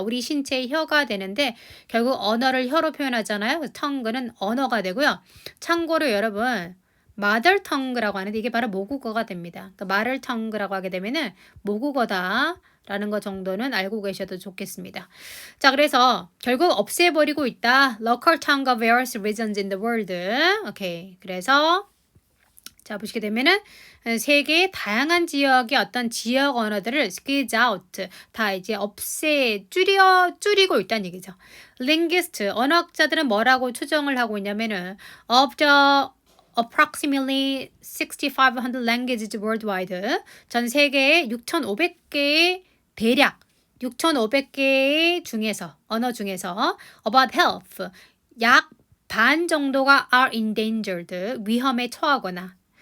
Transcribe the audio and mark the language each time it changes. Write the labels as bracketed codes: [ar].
[ko] 우리 신체의 혀가 되는데 결국 언어를 혀로 표현하잖아요. 그래서 tongue는 언어가 되고요. 참고로 여러분 [en] mother tongue [ko] 라고 하는데 이게 바로 모국어가 됩니다. 또 [en] mother tongue [ko] 라고 하게 되면은 모국어다라는 것 정도는 알고 계셔도 좋겠습니다. 자, 그래서 결국 없애버리고 있다. [en] Local tongue of various regions in the world. [ko] 오케이. 그래서 자, 보시게 되면은 세계의 다양한 지역의 어떤 지역 언어들을 [en] squeeze out, [ko] 다 이제 줄이고 있다는 얘기죠. linguist, 언어학자들은 뭐라고 추정을 하고 있냐면은 [en] of the approximately 6,500 languages worldwide, [ko] 전 세계의 6,500개의 대략 6,500개 중에서 언어 중에서 [en] about health, [ko] 약 반 정도가 [en] are endangered, [ko] 위험에 처하거나